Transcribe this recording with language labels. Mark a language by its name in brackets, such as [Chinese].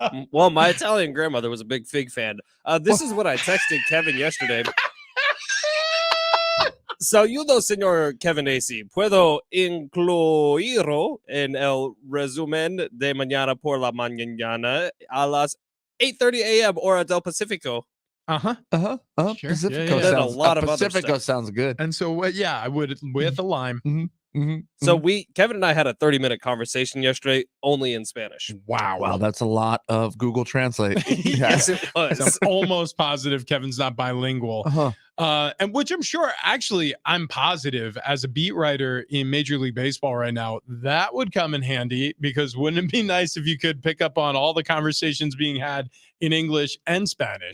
[English] Well, my Italian grandmother was a big fig fan. This is what I texted Kevin yesterday. [Spanish] Saludo, señor Kevin Acee. Puedo incluirlo en el resumen de mañana por la mañana a las 8:30 a.m. hora del Pacífico. [English] Sure. Pacifico sounds, a lot of Pacifico other stuff. sounds good. And so, I would with a lime. So Kevin and I had a 30-minute conversation yesterday, only in Spanish. Wow, that's a lot of Google Translate. Yes, it was. So I'm almost positive Kevin's not bilingual. And which I'm sure, actually, I'm positive as a beat writer in Major League Baseball right now, that would come in handy because wouldn't it be nice if you could pick up on all the conversations being had in English and Spanish?